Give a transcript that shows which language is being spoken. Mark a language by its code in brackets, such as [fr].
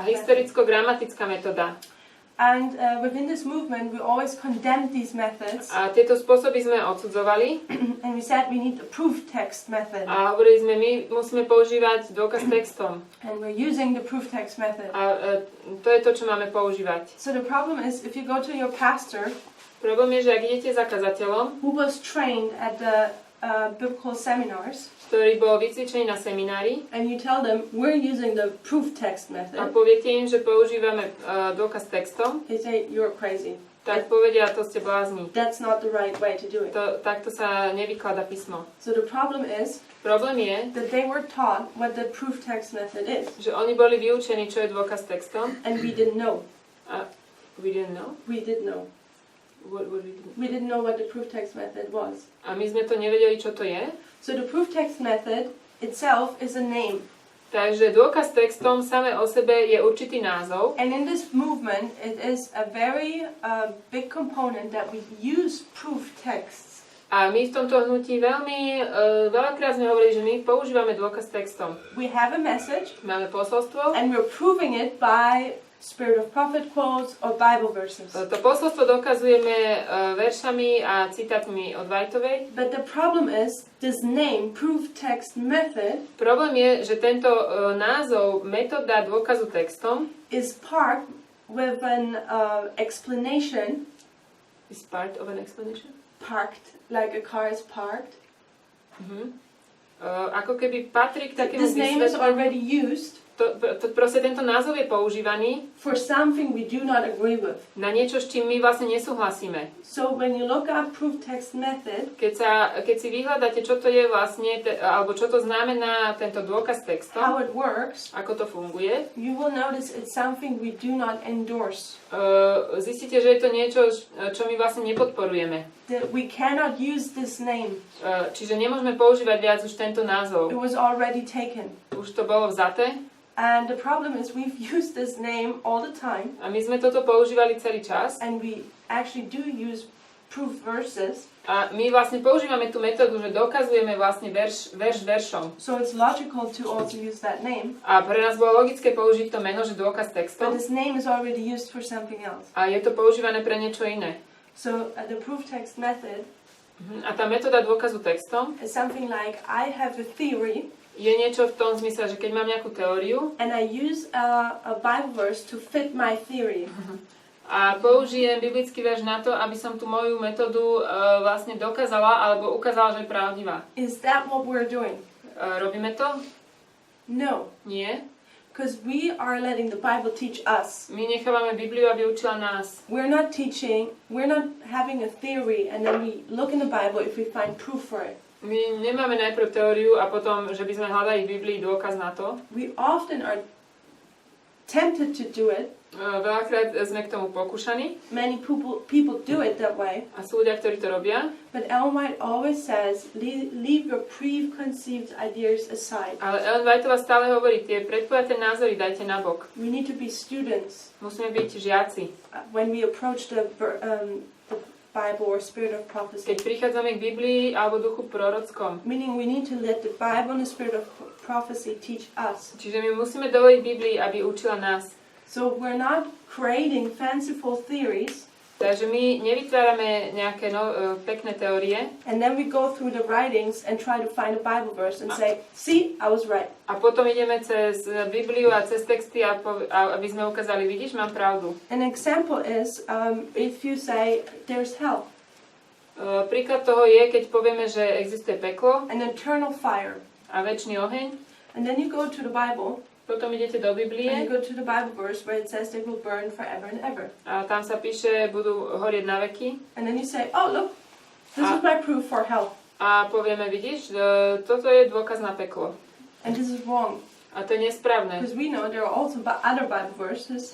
[sk] A historicko-gramatická metóda. [en] And within this movement, we always condemned these methods, [sk] A tieto spôsoby sme odsudzovali [en] and we said we need the proof text method, [sk] a hovorili sme, my musíme používať dôkaz textom. [en] and we're using the proof text method. [sk] A to je to, čo máme používať. [en] So the problem is, if you go to your pastor, [sk] Problém je, že ak idete za kazateľom, [en] who was trained at the biblical seminars, [sk] ktorý bol vycvičený na seminári, [en] and you tell them we're using the proof text [sk] a [en] method, [sk] poviete im, že používame dôkaz textom, [en] they say you're crazy. [sk] tak povedia, to ste blázni. [en] That's not the right way to do it. [sk] Takto sa nevykladá písmo. [en] So the problem is [sk] Problém je, [en] that they were taught what the proof text method is, [sk] že oni boli vyučení, čo je dôkaz textom. [en] and we didn't know. We didn't know? We did know. What we didn't? We didn't know what the proof text method was. [sk] A my sme to nevedeli, čo to je. [en] So the proof text method itself is a name. [sk] Takže dôkaz textom samé o sebe je určitý názov. [en] And in this movement, it is a very big component that we use proof texts. [sk] A my v tomto hnutí veľakrát sme hovorili, že my používame dôkaz textom. [en] We have a message, [sk] Máme posolstvo. [en] and we're proving it by Spirit of Prophet quotes or Bible verses. [sk] To posolstvo dokazujeme veršami a citátmi od Whiteovej. [en] But the problem is, this name, proof text method, [sk] Problém je, že tento názov metóda dôkazu textom [en] is parked with an explanation. is part of an explanation. Parked, like a car is parked. [sk] Ako keby patrí k takému [en] This name is [sk] vysvetleniu. [en] already used [sk] Proste tento názov je používaný [en] for something we do not agree with. [sk] na niečo, s čím my vlastne nesúhlasíme. [en] So when you look up proof text method, [sk] Keď si vyhľadáte, čo to je vlastne, alebo čo to znamená tento dôkaz [en] how [sk] textom, [en] it works, [sk] ako to funguje, [en] you will notice it's something we do not endorse. [sk] zistíte, že je to niečo, čo my vlastne nepodporujeme. [en] That we cannot use this name. [sk] Čiže nemôžeme používať viac už tento názov. [en] It was already taken. [sk] Už to bolo vzaté. [en] And the problem is we've used this name all the time, [sk] A my sme toto používali celý čas. [en] and we actually do use proof verses. [sk] A my vlastne používame tú metódu, že dokazujeme vlastne verš veršom. [en] So it's logical to also use that name. [sk] A pre nás bolo logické použiť to meno, že dôkaz [en] But [sk] textom. [en] this name is already used for something else. [sk] A je to používané pre niečo iné. [en] So the proof text method [sk] A tá metóda dôkazu textom [en] is something like I have a theory [sk] je niečo v tom zmysle, že keď mám nejakú teóriu [en] and I use a Bible verse to fit my theory. [sk] a použijem biblický verš na to, aby som tú moju metódu vlastne dokázala alebo ukázala, že je pravdivá. [en] Is that what we're doing? [sk] Robíme to? [en] No. [sk] Nie. [en] Because we are letting the Bible teach us. [sk] My nechávame Bibliu, aby učila nás. [en] We're not having a theory and then we look in the Bible if we find proof for it. [sk] My nemáme najprv teóriu a potom, že by sme hľadali v Biblii dôkaz na to. [en] We often are tempted to do it. [sk] Veľakrát sme k tomu pokúšaní. [en] Many people do it that way. [sk] A sú ľudia, ktorí to robia. [en] But Ellen White always says, leave your preconceived ideas aside. [sk] Ale Ellen Whiteová stále hovorí, tie predpojaté názory dajte nabok. [en] We need to be students. [sk] Musíme byť žiaci. [en] When we approach the Bible or spirit of prophecy. [sk] Keď prichádzame k Biblii alebo duchu prorockom. [en] Meaning we need to let the Bible and the spirit of prophecy teach us. [sk] Čiže my musíme dovoliť Biblii, aby učila nás. [en] So we're not creating fanciful theories. [sk] Takže my nevytvárame nejaké pekné teórie. [en] And then we go through the writings and try to find a Bible verse and say, see, I was right. [sk] A potom ideme cez Bibliu a cez texty, aby sme ukázali, vidíš, mám pravdu. [en] An example is if you say there's hell. [sk] Príklad toho je, keď povieme, že existuje peklo. [en] An eternal fire. [sk] A večný oheň. [en] And then you go to the Bible. [sk] Potom idete do Biblie. [en] And you go to the Bible verse where it says they will burn forever and ever. [sk] A tam sa píše, budú horieť na veky. [en] And then you say, oh look, this is my proof for hell. [sk] A povieme, vidíš, toto je dôkaz na peklo. [en] And this is wrong. [sk] A to je nesprávne. [en] Because we know there are also other Bible verses.